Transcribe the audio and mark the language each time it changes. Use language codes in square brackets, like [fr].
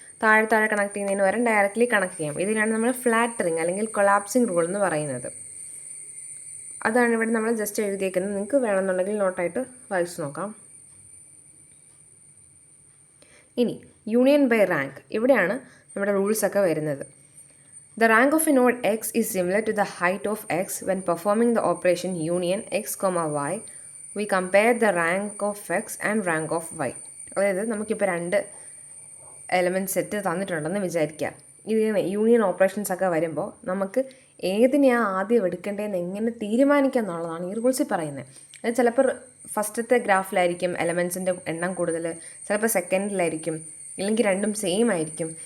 [ml] താഴെ താഴെ കണക്ട് ചെയ്യുന്നതിന് പകരം ഡയറക്റ്റ്ലി കണക്ട് ചെയ്യാം. ഇതിനാണ് നമ്മൾ ഫ്ലാറ്ററിങ് അല്ലെങ്കിൽ കൊളാപ്സിങ് റൂൾ എന്ന് പറയുന്നത്. അതാണ് ഇവിടെ നമ്മൾ ജസ്റ്റ് എഴുതിയേക്കുന്നത്. നിങ്ങൾക്ക് വേണമെന്നുണ്ടെങ്കിൽ നോട്ടായിട്ട് വായിച്ചു നോക്കാം. ഇനി യൂണിയൻ ബൈ റാങ്ക്, ഇവിടെയാണ് നമ്മുടെ റൂൾസൊക്കെ വരുന്നത്. [en] The rank of a node x is similar to the height of x. When performing the operation union x, y, we compare the rank of x and rank of y. [ml] അതായത് നമുക്കിപ്പോൾ 2 element set തന്നിട്ടുണ്ടെന്ന് വിചാരിക്കുക. ഇതിന് union operations ഒക്കെ വരുമ്പോൾ നമുക്ക് ഏതിനെയാണ് ആദ്യം എടുക്കേണ്ടതെന്ന് എങ്ങനെ തീരുമാനിക്കുക എന്നുള്ളതാണ് ഈ റൂൾസിൽ പറയുന്നത്. അത് ചിലപ്പോൾ ഫസ്റ്റത്തെ ഗ്രാഫിലായിരിക്കും എലമെൻസിൻ്റെ എണ്ണം കൂടുതൽ, ചിലപ്പോൾ സെക്കൻഡിലായിരിക്കും, ഇല്ലെങ്കിൽ രണ്ടും സെയിം ആയിരിക്കും.